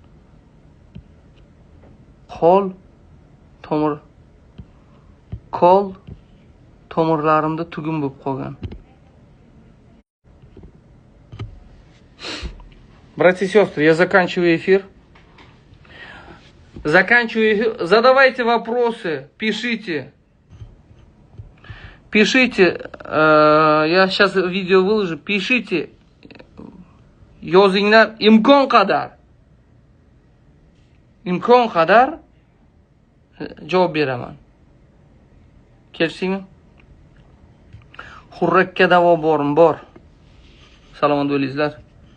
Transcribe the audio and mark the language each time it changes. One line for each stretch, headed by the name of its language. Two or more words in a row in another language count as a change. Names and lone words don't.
Uzbek: Qo'l tomirlarimda tugum bo'lib qolgan.
Russian: Братья и сестры, я заканчиваю эфир. Задавайте вопросы, пишите. Я сейчас видео выложу. Пишите.
Uzbek: Yozinglar imkon qadar javob beraman. Kelishdingmi? Xurrakka davo bormi? Bor. Salomat bo'linglar.